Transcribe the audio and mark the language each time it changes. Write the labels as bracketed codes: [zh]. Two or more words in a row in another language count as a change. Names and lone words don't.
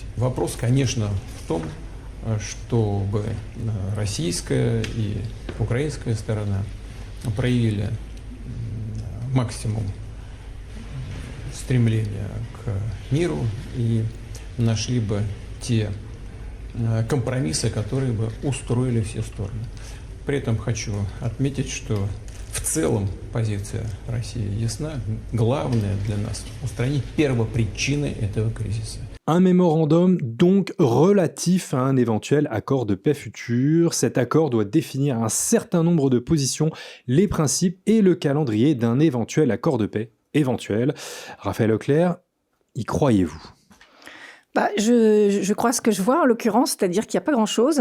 [ru] Вопрос, конечно, в том, чтобы российская и украинская сторона проявили максимум стремления к миру и нашли бы те компромиссы, которые бы устроили все стороны. При этом хочу отметить, что в целом позиция России ясна. Главное для нас – устранить первопричины этого кризиса. [fr] Un mémorandum donc relatif à un éventuel accord de paix futur. Cet accord doit définir un certain nombre de positions, les principes et le calendrier d'un éventuel accord de paix éventuel. Raphaël Auclair, y croyez-vous ? Je crois ce que je vois en l'occurrence, c'est-à-dire qu'il n'y a pas grand-chose.